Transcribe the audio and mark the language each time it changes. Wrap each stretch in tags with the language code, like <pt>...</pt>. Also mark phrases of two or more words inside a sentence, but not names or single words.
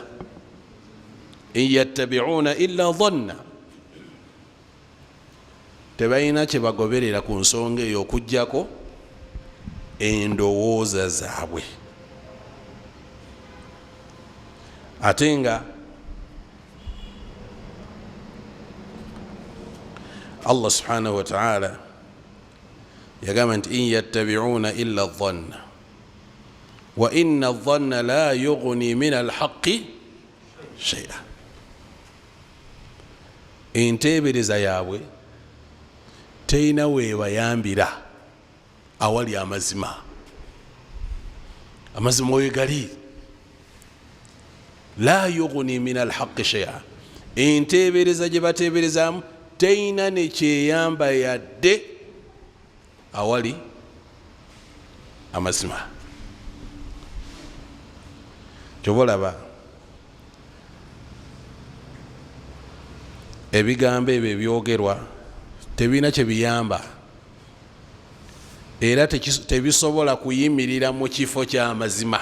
<ar>إن يتبعون إلا الظن,</ar> <lg>tebalina kye bagoberera ku nsonga eyo okuggyako endowooza zaabwe. Ate nga</lg> <ar>الله سبحانه وتعالى</ar> <lg>yagamba nti</lg> <ar>إن يتبعون إلا الظن وإن الظن لا يغني من الحق شيئا.</ar> <lg>Enteebereza yaabwe teyina weebayambira awali amazima. Amazima weegali,</lg> <ar>لا يغني من الحق شيئا.</ar> <lg>Enteebereza gye bateeberezaamu teyina ne kyeyamba yadde awali amazima. Kyobalaba ebigambo ebyo ebyogerwa tebina kye biyamba era tebisobola kuyimirira mu kifo ky'amazima.</lg>